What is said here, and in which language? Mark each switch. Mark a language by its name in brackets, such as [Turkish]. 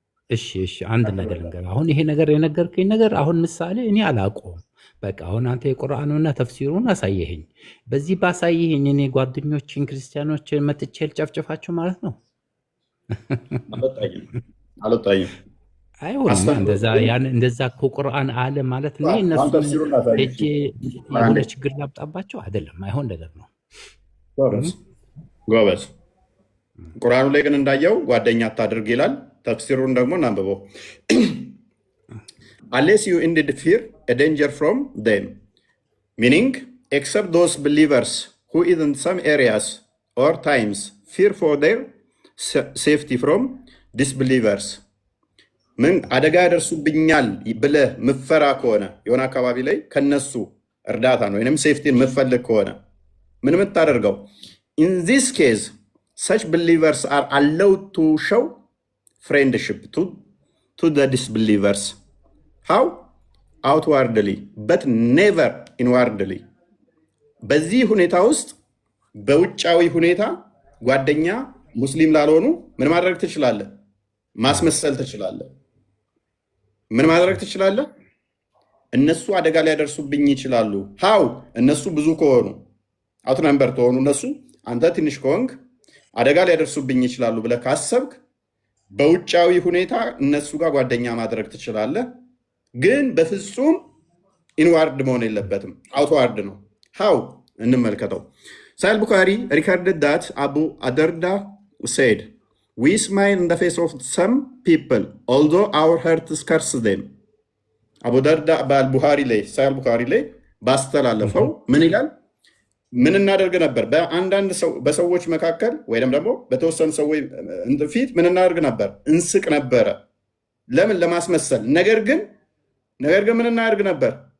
[Amharic] እሺ አንድ ነገር ልንገር። አሁን ይሄ ነገር የነገርከኝ ነገር አሁን ምሳሌ እኔ አላውቀውም። በቃ አሁን አንተ የቁርአኑና ተፍሲሩን አሳየኸኝ። በዚህ ባሳየኸኝ እኔ ጓደኞችን ክርስቲያኖችን መጥቼ ልጨፍጭፋቸው ማለት ነው? አልወጣኝም። አይሆንም። እንደዛ እኮ ቁርአን አለ ማለት ነው። እነሱ ሄጄ የሆነ ችግር ላምጣባቸው አይደለም። አይሆን ነገር ነው። ጎበዝ። ቁርአኑ ላይ ግን እንዳየው ጓደኛ አታድርግ ይላል። ተፍሲሩን ደግሞ እናንብበው። [English] unless you indeed fear a danger from them, meaning except those believers who in some areas or times fear for their safety from disbelievers. [Amharic] ምን አደጋ ያደርሱብኛል ብለህ ምፈራ ከሆነ የሆነ አካባቢ ላይ ከነሱ እርዳታን ወይንም ሴፍቲን ምፈልግ ከሆነ ምን የምታደርገው? [English] in this case such believers are allowed to show friendship to the disbelievers. How? Outwardly, but never inwardly. [Amharic] በዚህ ሁኔታ ውስጥ በውጫዊ ሁኔታ ጓደኛ ሙስሊም ላልሆኑ ምን ማድረግ ትችላለህ? ማስመሰል ትችላለህ። ምን ማድረግ ትችላለህ? እነሱ አደጋ ሊያደርሱብኝ ይችላሉ። ሃው? እነሱ ብዙ ከሆኑ አውት ነምበር ተሆኑ እነሱ አንተ ትንሽ ከሆንክ አደጋ ሊያደርሱብኝ ይችላሉ ብለህ ካሰብክ በውጫዊ ሁኔታ እነሱ ጋር ጓደኛ ማድረግ ትችላለህ። ግን በፍጹም ኢንዋርድ መሆን የለበትም፣ አውትዋርድ ነው። ሃው? እንመልከተው። [English] ሳሂህ ቡኻሪ ሪካርድድ ዳት አቡ አደርዳ said, we smile in the face of some people although our hearts curse them. [Amharic] አቡ ደርዳ በአልቡኻሪ ላይ ሳሂህ ቡኻሪ ላይ ባስተላለፈው ምን ይላል? ምን እናደርግ ነበር? በአንዳንድ በሰዎች መካከል ወይም ደግሞ በተወሰኑ ሰዎች ፊት ምን እናደርግ ነበር? እንስቅ ነበረ። ለምን? ለማስመሰል። ነገር ግን ምን እናደርግ ነበር?